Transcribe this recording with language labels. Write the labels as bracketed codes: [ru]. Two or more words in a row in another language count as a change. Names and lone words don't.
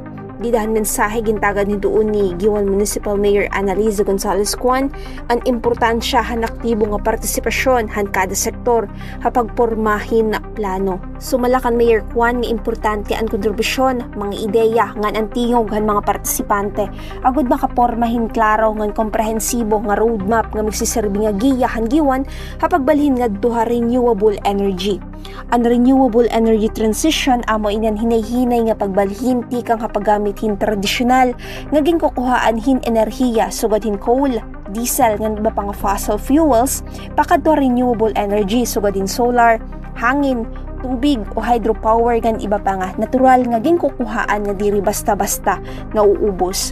[war] Didahan mensahe gintagan ni doon ni Giwan Municipal Mayor Annalisa Gonzalez Cuan ang importansya han aktibo nga partisipasyon han kada sektor hapagpormahin na plano. Sumalakan Mayor Cuan nga importante ang kontribusyon, mga ideya ngan ang tingog han mga partisipante agud makapormahin klaro ngan komprehensibo nga roadmap nga magsiserbi nga giya han Giwan hapagbalhin nga duha [en] renewable energy. [war] Ang [en] renewable energy transition [war] amo inan hinay-hinay nga pagbalhin tikang hapagamit hin tradisyonal nga ginkukuhaan hin enerhiya sugad hin coal, diesel ngan iba pang [en] fossil fuels [war] pakadto [en] renewable energy [war] sugad hin solar, hangin, tubig o hydropower ngan iba pa nga natural nga ginkukuhaan nga diri basta-basta nga uubos.